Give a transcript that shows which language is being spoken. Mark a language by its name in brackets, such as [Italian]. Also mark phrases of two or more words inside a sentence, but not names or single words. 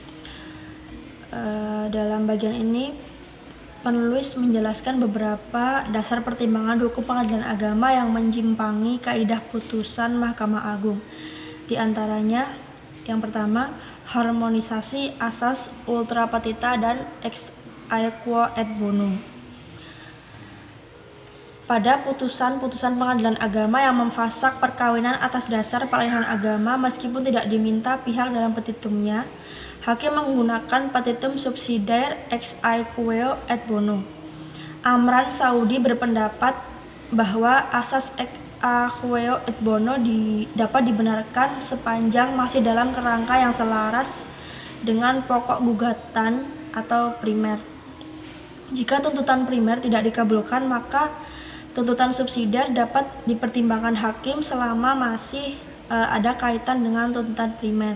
[Indonesian] Dalam bagian ini, penulis menjelaskan beberapa dasar pertimbangan hukum pengadilan agama yang menyimpangi kaidah putusan Mahkamah Agung. Di antaranya, yang pertama, harmonisasi asas [Latin] ultra petita [Indonesian] dan [Latin] ex aequo et bonum. [Indonesian] Pada putusan-putusan pengadilan agama yang memfasak perkawinan atas dasar peralihan agama meskipun tidak diminta pihak dalam petitumnya, hakim menggunakan petitum subsidiare [Latin] ex aequo et bonum. [Indonesian] Amran Saudi berpendapat bahwa asas [Latin] ex aequo et bonum [Indonesian] dapat dibenarkan sepanjang masih dalam kerangka yang selaras dengan pokok gugatan atau primer. Jika tuntutan primer tidak dikabulkan, maka tuntutan subsidiar dapat dipertimbangkan hakim selama masih ada kaitan dengan tuntutan primer.